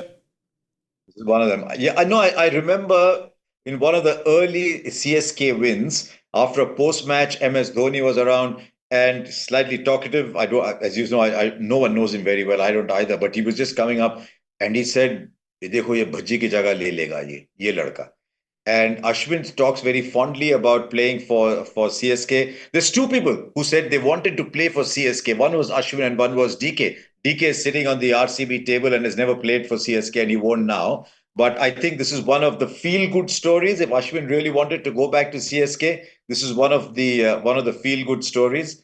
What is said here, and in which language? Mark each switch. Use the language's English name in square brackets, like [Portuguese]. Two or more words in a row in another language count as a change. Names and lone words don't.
[English] This is one of them. Yeah, I know. I remember in one of the early CSK wins, after a post-match, MS Dhoni was around and slightly talkative. As you know, no one knows him very well. I don't either. But he was just coming up and he said, [Hindi] "देखो, ये भज्जी की जगह ले लेगा ये लड़का." [English] And Ashwin talks very fondly about playing for CSK. There's 2 people who said they wanted to play for CSK. One was Ashwin and one was DK. DK is sitting on the RCB table and has never played for CSK, and he won't now. But I think this is one of the feel-good stories. If Ashwin really wanted to go back to CSK, this is one of the feel-good stories.